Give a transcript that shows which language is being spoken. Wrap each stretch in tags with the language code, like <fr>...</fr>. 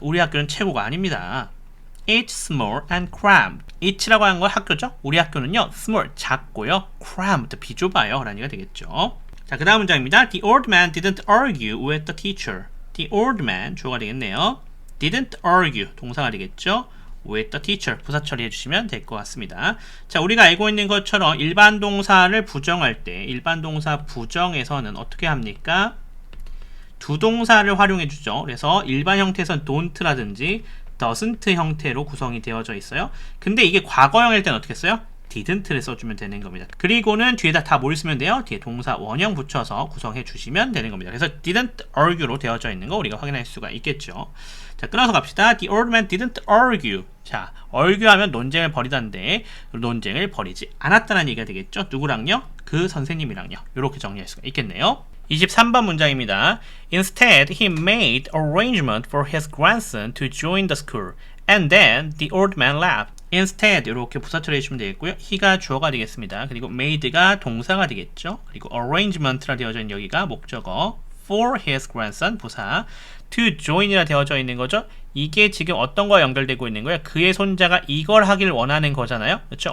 <ko>우리 학교는 최고가 아닙니다.</ko> <en>It's small and cramped.</en> <ko>It라고 하는 건 학교죠. 우리 학교는요, small, 작고요, cramped, 비좁아요 라는 얘기가 되겠죠. 자, 그 다음 문장입니다.</ko> <en>The old man didn't argue with the teacher.</en> <ko>The old man 주어가 되겠네요. Didn't argue 동사가 되겠죠. with the teacher 부사 처리해 주시면 될 것 같습니다. 자, 우리가 알고 있는 것처럼 일반 동사를 부정할 때 일반 동사 부정에서는 어떻게 합니까? 두 동사를 활용해 주죠. 그래서 일반 형태에서는 don't라든지 doesn't 형태로 구성이 되어져 있어요. 근데 이게 과거형일 때는 어떻게 써요? didn't를 써주면 되는 겁니다. 그리고는 뒤에다 다 뭘 쓰면 돼요? 뒤에 동사 원형 붙여서 구성해 주시면 되는 겁니다. 그래서 didn't argue로 되어져 있는 거 우리가 확인할 수가 있겠죠. 자, 끊어서 갑시다.</ko> <en>The old man didn't argue.</en> <ko>자, argue하면 논쟁을 벌이다인데 논쟁을 벌이지 않았다는 얘기가 되겠죠. 누구랑요? 그 선생님이랑요. 이렇게 정리할 수가 있겠네요. 23번 문장입니다.</ko> <en>Instead, he made arrangement for his grandson to join the school. And then the old man left.</en> <ko>Instead 이렇게 부사 처리해 주시면 되겠고요. he가 주어가 되겠습니다. 그리고 made가 동사가 되겠죠. 그리고 arrangement라 되어져 있는 여기가 목적어, for his grandson 부사, to join이라 되어져 있는 거죠. 이게 지금 어떤 거와 연결되고 있는 거예요? 그의 손자가 이걸 하길 원하는 거잖아요. 그렇죠?</ko>